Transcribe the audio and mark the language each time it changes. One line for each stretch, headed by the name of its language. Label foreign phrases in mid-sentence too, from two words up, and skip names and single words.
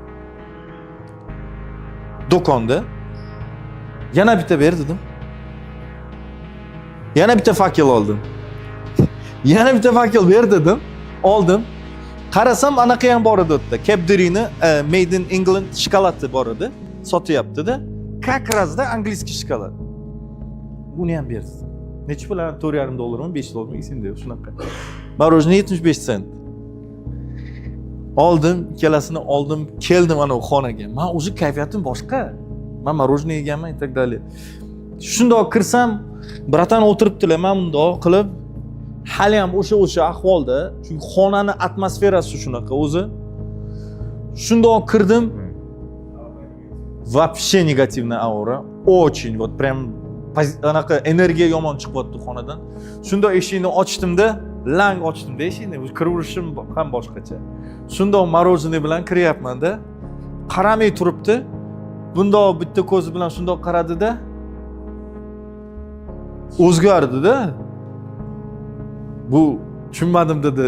Uzbek: Do'konda yana bitta ber dedim. Yana bitta fakil oldim. Yana bitta fakil ber dedim. Oldim. Qarasam anaqa ham bor edi o'tda. Cadbury'ni
English: Made in England
Uzbek: shokoladi bor edi. Sotyapti-da.
Russian: Как раз
Uzbek: da
Russian: английский шоколад.
Uzbek: Buni ham berdi. Necha pul? $4,5 $5 esimda yo'q shunaqa. Мороженое 75 sent. Oldim, ikkalasini oldim, keldim ana xonaga. Men o'zi kayfiyatim boshqa. Men мороженое yeganman,
Russian: и так далее.
Uzbek: Shundoq kirsam, bratan o'tiribdilar, men bundoq qilib hali ham o'sha ahvolda, chunki xonani atmosferasi shunaqa o'zi. Shundoq kirdim.
Russian: Вообще негативная аура. Очень вот прям
Uzbek: anaqa energiya yomon chiqyapti xonadan. Shunda eshikni ochdim-da, lang ochdim-da eshikni. Kiraverishim ham boshqacha. Shunda мороженое bilan kiryapman-da. Qaramay turibdi. Bundoq bitta ko'zi bilan shundoq qaradi-da. O'zgardi-da. Bu tushunmadim dedi.